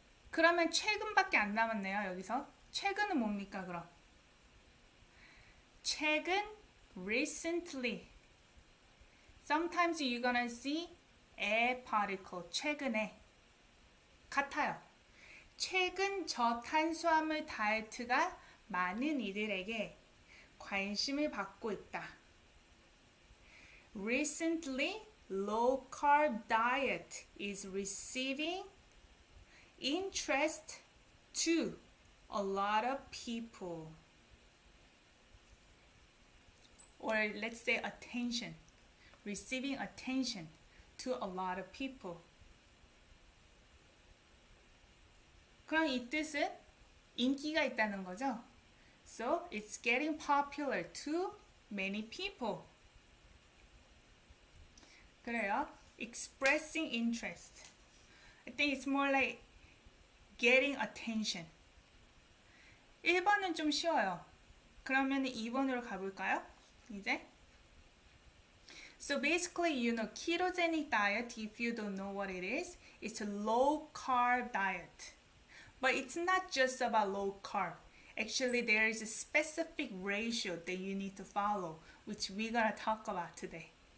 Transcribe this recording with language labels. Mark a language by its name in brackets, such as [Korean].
[Korean] 그러면 최근밖에 안 남았네요. 여기서 최근은 뭡니까 그럼? [English] 최근, recently. Sometimes you're gonna see a particle, 최근에. [Korean] 같아요. 최근 저탄수화물 다이어트가 많은 이들에게 관심을 받고 있다. [English] Recently, low carb diet is receiving interest to a lot of people. Or let's say attention. Receiving attention to a lot of people. [Korean] 그럼 이 뜻은 인기가 있다는 거죠. [English] So it's getting popular to many people. [Korean] 그래요. [English] Expressing interest. I think it's more like getting attention. [Korean] 1번은 좀 쉬워요. 그러면 2번으로 가볼까요? 이제. [English] So basically, you know, ketogenic diet, if you don't know what it is, it's a low carb diet. But it's not just about low carb. Actually, there is a specific ratio that you need to follow, which we're going to talk about today.